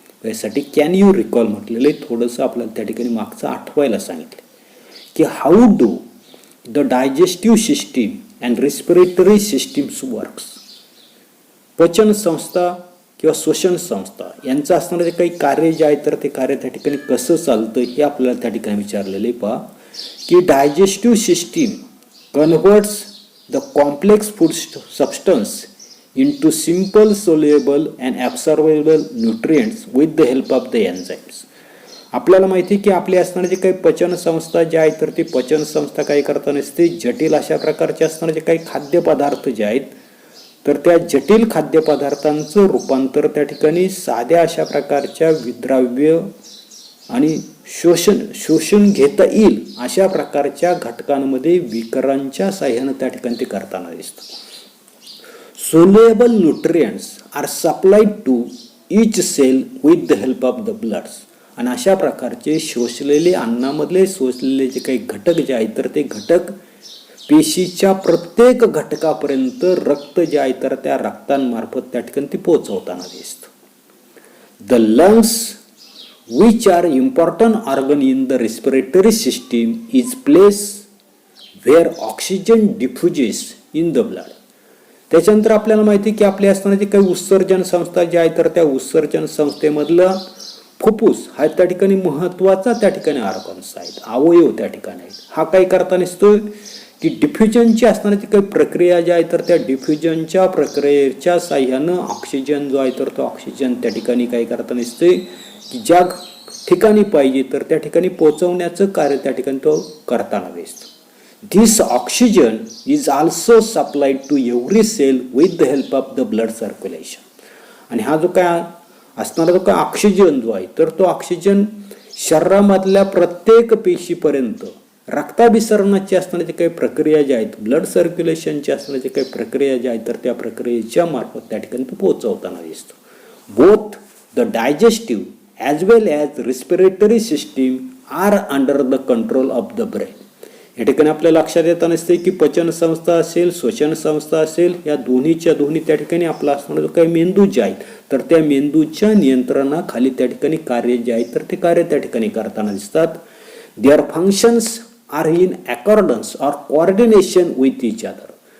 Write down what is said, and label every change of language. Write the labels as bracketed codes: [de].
[mr] यासाठी [en] can you recall [mr] म्हटलेलं आहे. थोडंसं आपल्याला त्या ठिकाणी मागचं आठवायला सांगितलं की [en] How do the digestive system and respiratory systems works. [mr] पचन संस्था किंवा श्वसन संस्था यांचं असणारं जे काही कार्य जे आहे तर ते कार्य त्या ठिकाणी कसं चालतं हे आपल्याला त्या ठिकाणी विचारलेलं आहे. पहा की [en] Digestive system converts the complex food substance into simple soluble and absorbable nutrients with the help of the enzymes. [mr] आपल्याला माहिती आहे की आपली असणारे जे काही पचन संस्था जे आहेत तर ती पचन संस्था काय करताना असते जटिल अशा प्रकारचे असणारे जे काही खाद्यपदार्थ जे आहेत तर त्या जटिल खाद्यपदार्थांचं रूपांतर त्या ठिकाणी साध्या अशा प्रकारच्या विद्राव्य आणि शोषून घेता येईल अशा प्रकारच्या घटकांमध्ये विकरांच्या साह्याने त्या ठिकाणी ते करताना दिसतं. [en] Soluble nutrients are supplied to each cell with the help of the bloods. [mr] आणि अशा प्रकारचे शोषलेले अन्नामधले शोषलेले जे काही घटक जे आहेत तर ते घटक पेशीच्या प्रत्येक घटकापर्यंत रक्त जे आहे तर त्या रक्तांमार्फत त्या ठिकाणी ते पोहोचवताना दिसतं. [en] The lungs which are important organ in the respiratory system is place where oxygen diffuses in the blood. [mr] त्याच्यानंतर आपल्याला माहिती की आपल्या असणारे जे काही उत्सर्जन संस्था जे आहे तर त्या उत्सर्जन संस्थेमधलं फुफ्फुस हा त्या ठिकाणी महत्त्वाचा त्या ठिकाणी ऑर्गन्स आहेत, अवयव त्या ठिकाणी आहेत. हा काय करताना दिसतोय की डिफ्युजनची असणारी जी काही प्रक्रिया जी आहे तर त्या डिफ्युजनच्या प्रक्रियेच्या साह्यानं ऑक्सिजन जो आहे तर तो ऑक्सिजन त्या ठिकाणी काय करताना दिसतोय की ज्या ठिकाणी पाहिजे तर त्या ठिकाणी पोहोचवण्याचं कार्य त्या ठिकाणी तो करताना दिसतो. [en] This oxygen is also supplied to every cell with the help of the blood circulation. [mr] आणि हा जो काय असणारा जो काय ऑक्सिजन जो आहे तर तो ऑक्सिजन शरीरामधल्या प्रत्येक पेशीपर्यंत रक्ताभिसरणाची असणारी काही प्रक्रिया ज्या आहेत ब्लड सर्क्युलेशनची असणारी काही प्रक्रिया ज्या आहेत तर त्या प्रक्रियेच्या मार्फत त्या ठिकाणी तो पोहोचवताना दिसतो. [en] Both the digestive as well as respiratory system are under the control of the brain. [mr] या ठिकाणी आपल्याला लक्षात येताना असते की पचन संस्था असेल श्वसन संस्था असेल या दोन्हीच्या दोन्ही त्या ठिकाणी आपला असणारा जो काही मेंदू जे आहेत तर त्या मेंदूच्या नियंत्रणाखाली त्या ठिकाणी कार्य जे आहेत तर ते कार्य त्या ठिकाणी करताना दिसतात. [en] Their functions are in accordance or coordination with each other.